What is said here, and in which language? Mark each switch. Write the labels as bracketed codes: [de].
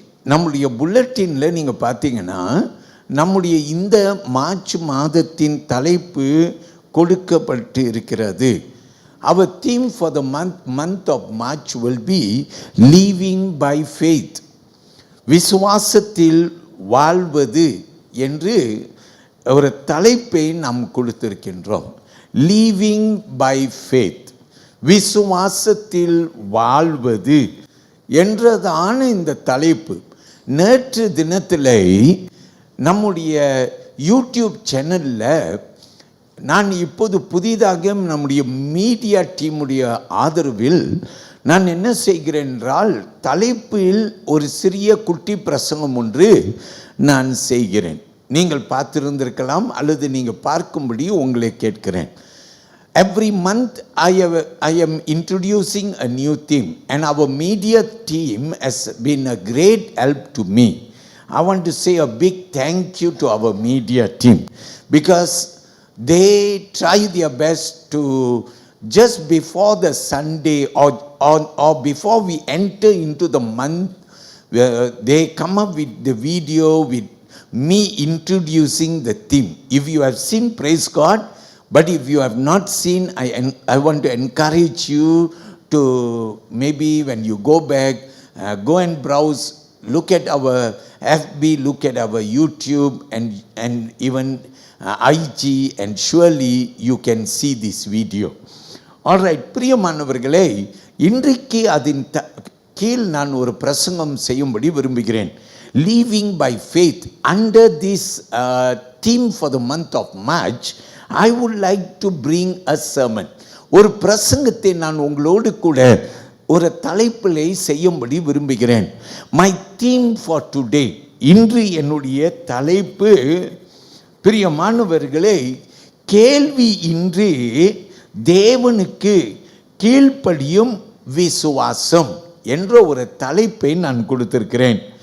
[ta] நம்முடைய புல்லட்டினில் நீங்கள் பார்த்தீங்கன்னா நம்முடைய இந்த மார்ச் மாதத்தின் தலைப்பு கொடுக்கப்பட்டு இருக்கிறது. [en] Our theme for the month of March will be living by faith. [ta] விசுவாசத்தில் வாழ்வது என்று ஒரு தலைப்பை நாம் கொடுத்திருக்கின்றோம். [en] Living by faith, [ta] விசுவாசத்தில் வாழ்வது என்றதான இந்த தலைப்பு. நேற்று தினத்தில் நம்முடைய யூடியூப் சேனலில் நான் இப்போது புதிதாக நம்முடைய மீடியா டீமுடைய ஆதரவில் நான் என்ன செய்கிறேன் என்றால், தலைப்பில் ஒரு சிறிய குட்டி பிரசங்கம் ஒன்று நான் செய்கிறேன். நீங்கள் பார்த்திருந்திருக்கலாம் அல்லது நீங்கள் பார்க்கும்படி உங்களை கேட்கிறேன். [en] Every month I am introducing a new theme, and our media team has been a great help to me. I want to say a big thank you to our media team, because they try their best to, just before the Sunday or before we enter into the month, they come up with the video with me introducing the theme. If you have seen, praise God. But if you have not seen, I want to encourage you to, maybe when you go back, go and browse, look at our FB, look at our YouTube and even IG, and surely you can see this video. [ta] Alright, பிரியமானவர்களே, இன்றைக்கு அதன் கீழ் நான் ஒரு பிரசங்கம் செய்யும்படி விரும்புகிறேன். [en] Living by faith. Under this theme for the month of March, I would like to bring a sermon. [ta] ஒரு பிரசங்கத்தை நான் உங்களோடு கூட ஒரு தலைப்பிலே செய்யும்படி விரும்புகிறேன். [en] My theme for today, [ta] இன்று என்னுடைய தலைப்பு, பிரியமானவர்களே, கேள்வி இன்றி தேவனுக்கு கீழ்ப்படியும் விசுவாசம் என்ற ஒரு தலைப்பை நான் கொடுத்திருக்கிறேன்.